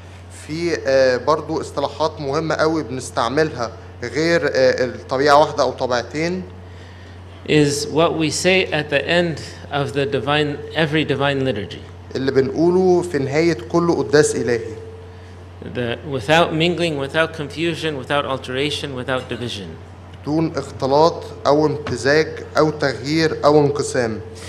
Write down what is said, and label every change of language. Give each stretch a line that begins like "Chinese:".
Arabic: في برضو اصطلاحات مهمة قوي بنستعملها غير الطبيعة واحدة أو طبيعتين.
English: Is what we say at the end of the every divine liturgy.
Arabic: اللي بنقوله في نهاية كل قداس إلهي.
English: without mingling, without confusion, without alteration, without division.
Arabic: بدون اختلاط أو امتزاج أو تغيير أو انقسام.